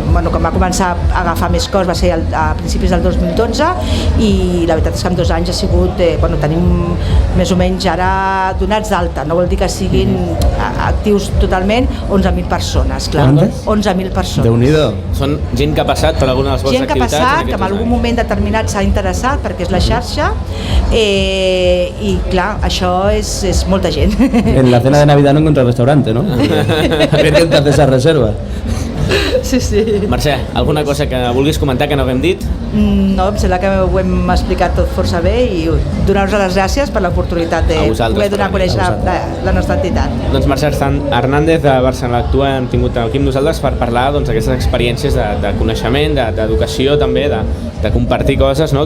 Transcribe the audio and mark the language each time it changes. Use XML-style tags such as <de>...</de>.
<ca>quan va començar a agafar més cos va ser a principis del 2012, i la veritat és que en 2 anys ha sigut, tenim més o menys ara donats d'alta, no vol dir que siguin actius totalment 11.000 persones, clar. 11.000 persones. Déu-n'hi-do. Són gent que ha passat per alguna de les vostres activitats? Gent que ha passat, que en algun moment determinat s'ha interessat, perquè és la xarxa, i clar, això és molta gent.</ca> <es>En la cena de Navidad no encontré restaurante, ¿no? A ver quién te hace esa reserva. Sí.</es> <ca>Mercè, alguna cosa que vulguis comentar que no haguem dit? No, em sembla que ho hem explicat tot força bé, i donar-vos les gràcies per l'oportunitat de poder donar a conèixer la nostra entitat. Doncs Mercè Hernández de Barcelona Actua hem tingut aquí amb nosaltres per parlar d'aquestes experiències de coneixement, d'educació també, de compartir coses, no?</ca>